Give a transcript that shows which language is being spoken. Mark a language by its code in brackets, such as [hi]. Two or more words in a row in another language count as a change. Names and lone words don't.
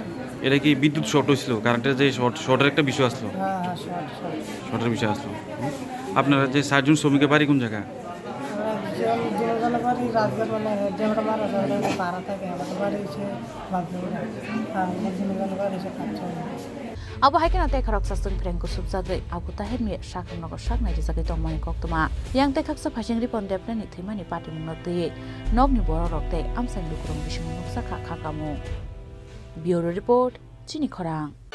[bn] এটা কি বিদ্যুৎ শর্ট হয়েছিল কারেন্টের যে শর্টের একটা বিষয় আসলো হ্যাঁ শর্টের বিষয় আসলো আপনারা যে চারজন শ্রমিকের বাড়ি কোন জায়গা বাড়ি রাজগড় মানে যেটা মারা যায় পাড়া থাকে আমাদের বাড়ি হচ্ছে বাগদুরা বাড়ি হচ্ছে কাঁচা [trp] Abo haikena te khoroksa chungpherang kusub jagai Abu Taher Mia sakhamnogo saknai jagai tongmani koktoma yang te khaksa phasing Ripon Depnani thimani party mungno tui nokni borok te amsang lukurong bising nuksa khakamu [en] Bureau Report [trp] Chini Khorang